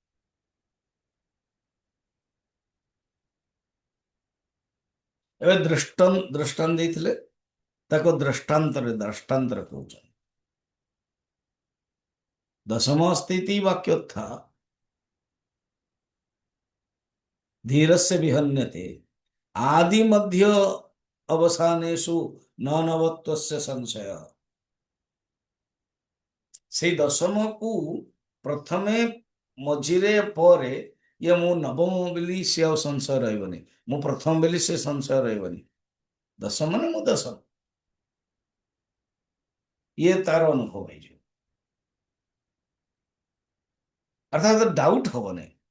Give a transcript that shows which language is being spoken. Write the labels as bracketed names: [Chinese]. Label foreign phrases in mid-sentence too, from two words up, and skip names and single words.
[Odia] ଏବେ ଦୃଷ୍ଟାନ୍ତ ଦେଇଥିଲେ, ତାକୁ ଦୃଷ୍ଟାନ୍ତର କହୁଛନ୍ତି। [Sanskrit] ଦଶମ ସ୍ଥିତି ବାକ୍ୟଥା ଧୀରस्य ବିହନ୍ୟତେ आदि मध्य अवसानेषु न नवत्वस्य संशय। [Odia] ସେଇ ଦଶମକୁ ପ୍ରଥମେ, ମଝିରେ, ପରେ ଇଏ ମୁଁ ନବମ ବୋଲି ସିଏ ଆଉ ସଂଶୟ ରହିବନି, ମୁଁ ପ୍ରଥମ ବୋଲି ସେ ସଂଶୟ ରହିବନି। ଦଶମ ମାନେ ମୁଁ ଦଶମ, ଇଏ ତାର ଅନୁଭବ ହେଇଯିବ, ଅର୍ଥାତ ଡାଉଟ୍ ହବନି।